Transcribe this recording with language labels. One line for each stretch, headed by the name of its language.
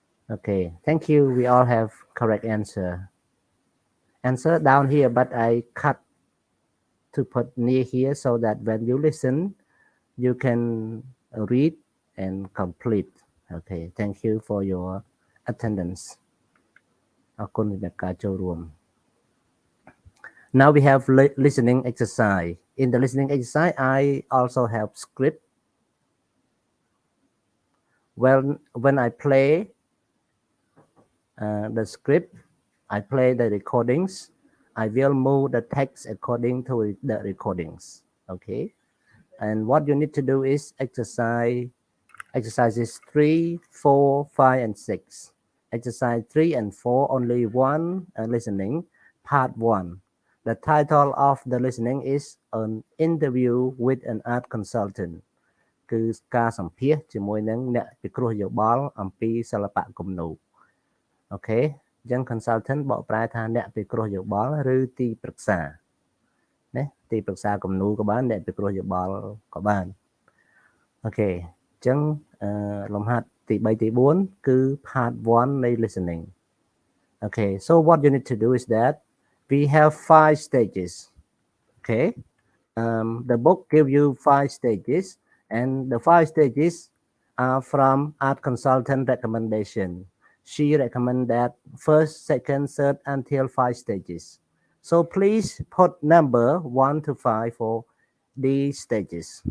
English: Okay, thank you. We all have correct answer. Answer down here, but I cut to put near here so that when you listen, you can read and complete. Okay, thank you for your attendance.
Khmer: អរគុណសម្រាប់ការចូលរួម
English: Now we have listening exercise. In the listening exercise, I also have script. When I play the script, I play the recordings. I will move the text according to the recordings. Okay. And what you need to do is exercises 3, 4, 5, and 6. Exercise 3 and 4, only one listening, part 1. The title of the listening is An Interview with an Art Consultant
Khmer: គឺការសម្ភាសន៍ជាមួយនឹងអ្នកពិគ្រោះយោបល់អំពីសិល្បៈគំនូរអូខេអញ្ចឹង consultant បកប្រែថាអ្នកពិគ្រោះយោបល់ឬទីប្រឹក្សា ណាទីប្រឹក្សាគំនូរក៏បានអ្នកពិគ្រោះយោបល់ក៏បានអូខេអញ្ចឹងលំហាត់ទី3ទី4គឺ part 1 នៃ listening
English: Okay so what you need to do is that we have 5 stages. Okay, the book gives you 5 stages, and the 5 stages are from art consultant recommendation. She recommend that first, second, third until 5 stages. So please put number 1 to 5 for these stages.